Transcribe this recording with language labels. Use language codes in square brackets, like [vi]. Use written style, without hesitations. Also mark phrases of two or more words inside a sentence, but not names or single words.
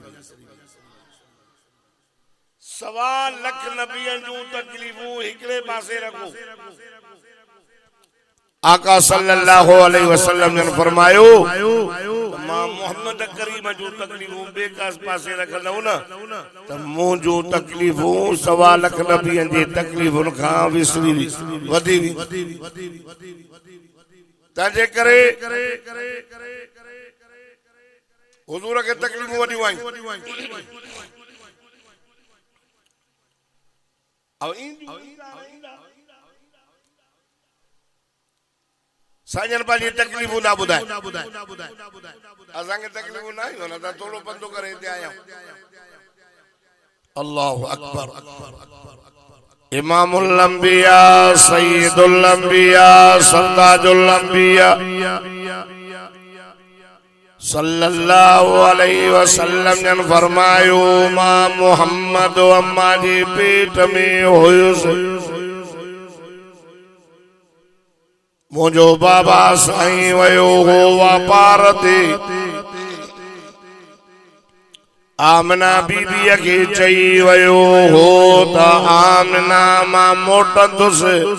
[sd] 1.25 लख नबियनि जूं तकलीफ़ूं हिकिड़े पासे रखो आका [ar] صلى الله عليه وسلم [sd] ने फरमायो मां मोहम्मद करीम जो तकलीफूं बेकास पासे रखंदव न त मुंहिंजो तकलीफूं 1.25 लख नबियनि जे तकलीफुनि खां विसरी वधी तंहिंजे करे हुजूर खे तकलीफूं वॾियूं आहिनि साजन पाजी तकलीफूं ना बुधाए असांखे तकलीफूं न आहियूं न त थोरो पंधु करे हिते आहियां [ar] الله أكبر إمام الأنبياء سيد الأنبياء سرتاج الأنبياء صلى الله عليه وسلم [sd] ने फरमायो मां मोहम्मद अम्मा जे पेट में हुयुसि मुझो बाबा साईं वयो हो वापार ते आमना बीबी के चई वयो हो त आमना मां मोटंदुसि